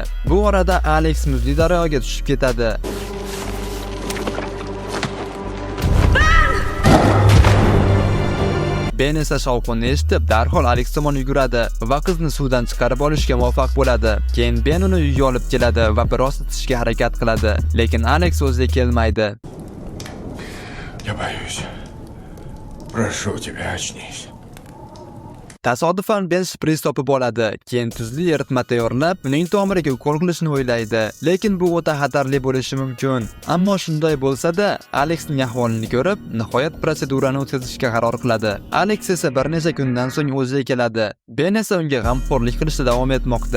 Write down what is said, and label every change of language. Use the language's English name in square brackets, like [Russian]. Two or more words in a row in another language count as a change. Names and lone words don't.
[Uzbek] Bu orada Alex muzli daryoga tushib ketadi. Ben esa shovqinni eshitib, darhol Alex tomon yuguradi va qizni suvdan chiqarib olishga muvaffaq bo'ladi. Keyin Ben uni uyga olib keladi va biroz itishga harakat qiladi, lekin Alex o'ziga kelmaydi. [Russian] Я боюсь. Прошу тебя, очнись. [Uzbek] Tasodifan Ben shpris topib oladi. Keyin tuzli eritma tayyorlab, uning tomiriga ukol qilishni o'ylaydi. Lekin bu o'ta xatarli bo'lishi mumkin. Ammo shunday bo'lsa-da, Alexning ahvolini ko'rib, nihoyat protsedurani o'tkazishga qaror qiladi. Alex esa bir necha kundan so'ng o'ziga keladi. Ben esa unga g'amxo'rlik qilishda davom etmoqda.